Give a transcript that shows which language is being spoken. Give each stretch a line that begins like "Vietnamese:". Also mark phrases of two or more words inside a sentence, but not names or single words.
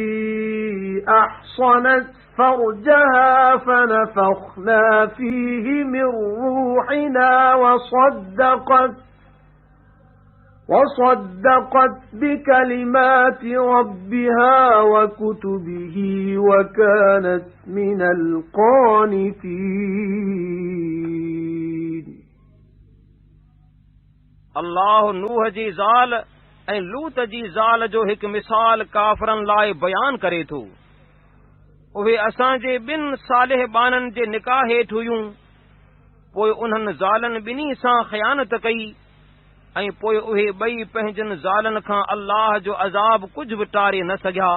Arabic: أحصنت فرجها فنفخنا فيه من روحنا وصدقت بكلمات ربها وكتبه وكانت من القانتين
Sindhi: अल्लाह नूह जी ज़ाल ऐं लूत जी ज़ाल जो हिकु मिसाल काफ़रनि लाइ बयान करे थो। उहे असांजे ॿिनि सालिह बाननि जे निकाह हेठि हुयूं, पोइ उन्हनि ज़ालनि ॿिन्ही सां ख़यानत कई ऐं पोइ उहे ॿई पंहिंजनि ज़ालनि खां अल्लाह जो अज़ाब कुझु बि टारे न सघिया।